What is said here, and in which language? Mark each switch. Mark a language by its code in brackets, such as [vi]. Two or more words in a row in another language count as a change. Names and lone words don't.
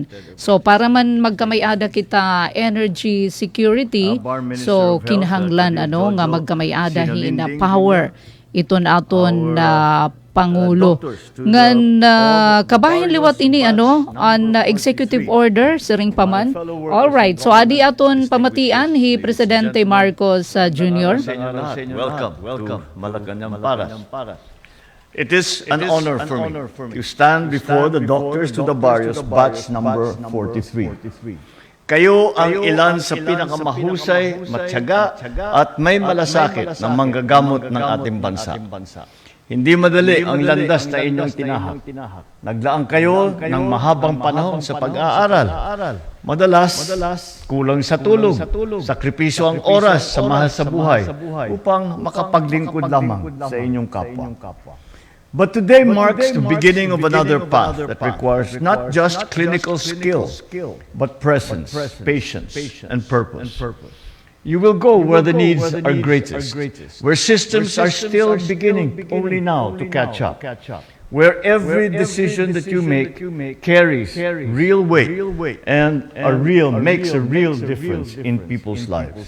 [war] So para man magkamay-ada kita energy security so kinahanglan ano nga magkamay-ada hina power iton aton Pangulo. Ngan kabahin liwat ini ano on executive order siring paman. [en] All right. [war] So adi aton pamatian hi Presidente Marcos Jr. [en] Welcome. Malacanang Paras. It is an honor for me to stand before the Doctors to the Barrios batch number 43. [tl] Kayo ang ilan sa pinakamahusay, matyaga at may malasakit na manggagamot ng ating bansa. Hindi madali ang landas na inyong tinahak. Naglaan kayo ng mahabang panahon sa pag-aaral. Madalas, kulang sa tulog, sakripisyo ang oras sa mahal sa buhay upang makapaglingkod lamang sa inyong kapwa. [en] But today marks the beginning of another path that requires not just clinical skill, but presence, patience, and purpose. You will go where the needs are greatest, where systems are still beginning only now to catch up, where every decision that you make carries real weight and makes a real difference in people's lives.